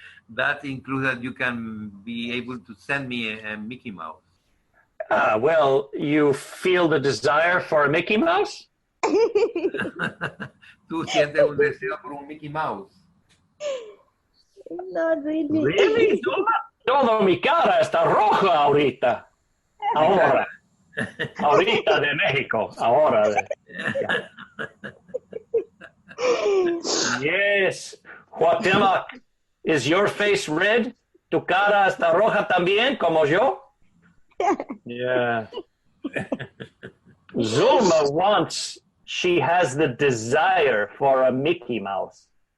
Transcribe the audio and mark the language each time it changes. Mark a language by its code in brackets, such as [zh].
[en] that includes that you can be able to send me a Mickey Mouse. Well, you feel the desire for a Mickey Mouse? [es] Tú sientes un deseo por un Mickey Mouse. [en] Not really. Really? [es] Todo mi cara está roja ahorita. Ahora. Ahorita de México. Ahora. [en] Yes. Cuauhtémoc, is your face red? [es] ¿Tu cara está roja también, como yo? [en] Yeah. Zulma she has the desire for a Mickey Mouse.